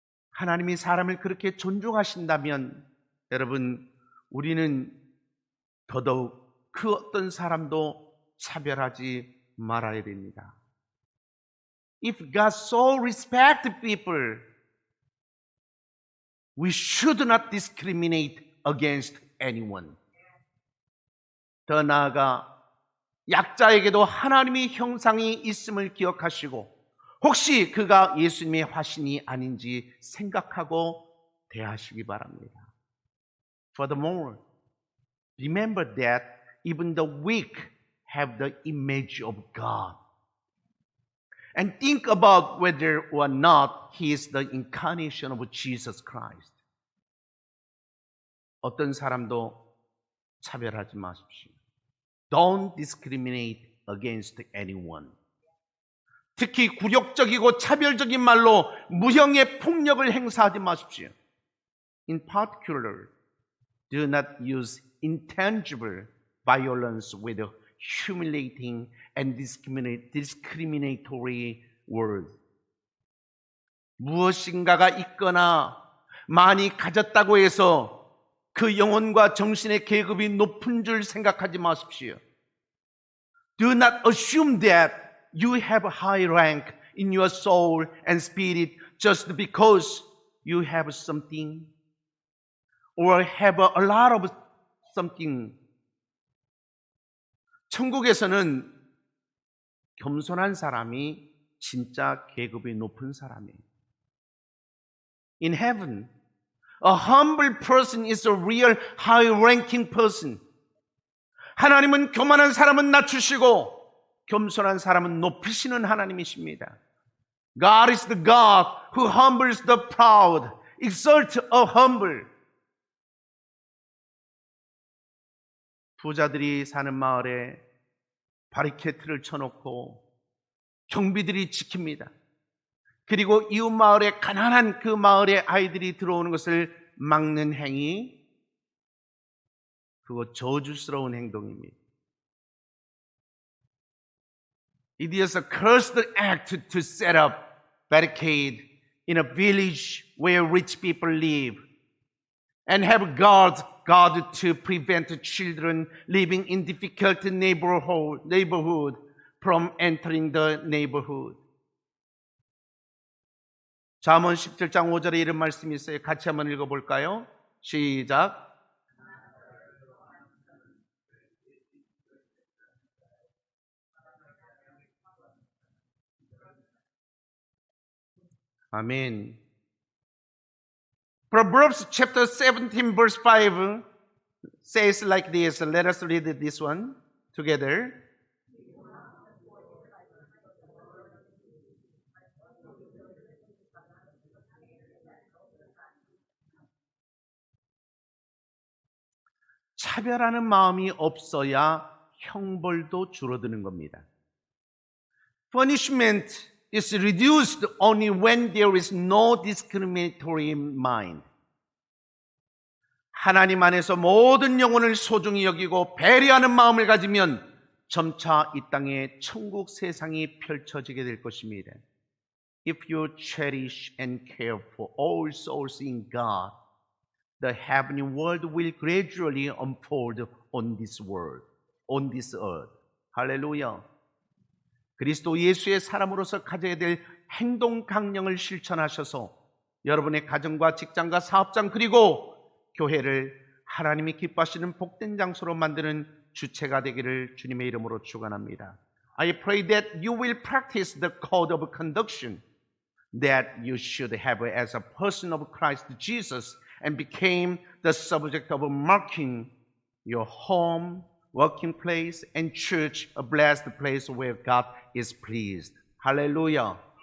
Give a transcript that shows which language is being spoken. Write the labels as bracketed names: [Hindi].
[Korean] 하나님이 사람을 그렇게 존중하신다면 여러분, 우리는 더더욱 그 어떤 사람도 차별하지 말아야 됩니다. [English] If God so respects people, we should not discriminate against anyone. [Korean] 더 나아가 약자에게도 하나님의 형상이 있음을 기억하시고 혹시 그가 예수님의 화신이 아닌지 생각하고 대하시기 바랍니다. [English] Furthermore, remember that even the weak have the image of God. And think about whether or not He is the incarnation of Jesus Christ. [Korean] 어떤 사람도 차별하지 마십시오. [English] Don't discriminate against anyone. [Korean] 특히 굴욕적이고 차별적인 말로 무형의 폭력을 행사하지 마십시오. [English] In particular, do not use intangible violence with humiliating and discriminatory words. [Korean] 무엇인가가 있거나 많이 가졌다고 해서 그 영혼과 정신의 계급이 높은 줄 생각하지 마십시오. [English] Do not assume that you have high rank in your soul and spirit just because you have something or have a lot of something. [Korean] 천국에서는 겸손한 사람이 진짜 계급이 높은 사람이에요. [English] In heaven, a humble person is a real high-ranking person. [Korean] 하나님은 교만한 사람은 낮추시고 겸손한 사람은 높이시는 하나님이십니다. [English] God is the God who humbles the proud, exalts the humble. [Korean] 부자들이 사는 마을에 바리케이트를 쳐놓고 경비들이 지킵니다. 그리고 이웃 마을에 가난한 그 마을의 아이들이 들어오는 것을 막는 행위, 그거 저주스러운 행동입니다. [English] It is a cursed act to set up barricade in a village where rich people live and have guard to prevent children living in difficult neighborhood from entering the neighborhood. [Korean] 잠언 17장 5절에 이런 말씀이 있어요. 같이 한번 읽어볼까요? 시작. 아멘. [English] Proverbs chapter 17 verse 5 says like this. Let us read this one together. [Korean] 차별하는 마음이 없어야 형벌도 줄어드는 겁니다. [English] Punishment is reduced only when there is no discriminatory mind. [Korean] 하나님 안에서 모든 영혼을 소중히 여기고 배려하는 마음을 가지면 점차 이 땅에 천국 세상이 펼쳐지게 될 것입니다. [English] If you cherish and care for all souls in God, the heavenly world will gradually unfold on this world, on this earth. [Korean] 할렐루야. 그리스도 예수의 사람으로서 가져야 될 행동 강령을 실천하셔서 여러분의 가정과 직장과 사업장 그리고 교회를 하나님이 기뻐하시는 복된 장소로 만드는 주체가 되기를 주님의 이름으로 축원합니다. [English] I pray that you will practice the code of conduct that you should have as a person of Christ Jesus and became the subject of marking your home, working place, and church a blessed place where God is pleased. Hallelujah.